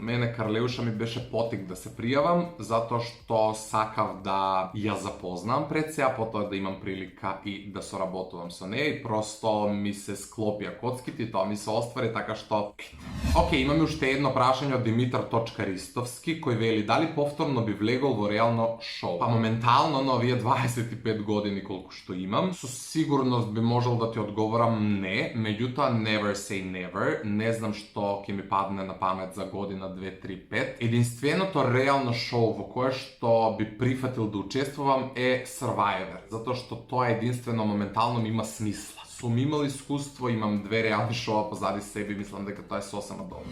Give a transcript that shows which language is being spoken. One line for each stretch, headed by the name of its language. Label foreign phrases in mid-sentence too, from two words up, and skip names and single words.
Macedonian: Мене Карлеуша ми беше потик да се пријавам затоа што сакав да ја запознам пред се, а потоа да имам прилика и да соработувам со неја и просто ми се склопија коцките и тоа ми се оствари, така што Океј, имаме уште едно прашање од Димитар.Ристовски кој вели дали повторно би влегол во реално шоу. Па моментално на овие 25 години колку што имам, со сигурност би можел да ти одговорам не, меѓутоа
English: never say never,
Macedonian: не знам што ќе ми падне на памет за година 2, 3, 5. Единственото реално шоу во кое што би прифатил да учествувам е Survivor, затоа што тоа единствено моментално ми има смисла. Сум имал искуство, имам 2 реални шоа позади себе и мислам дека тоа е сосема добро.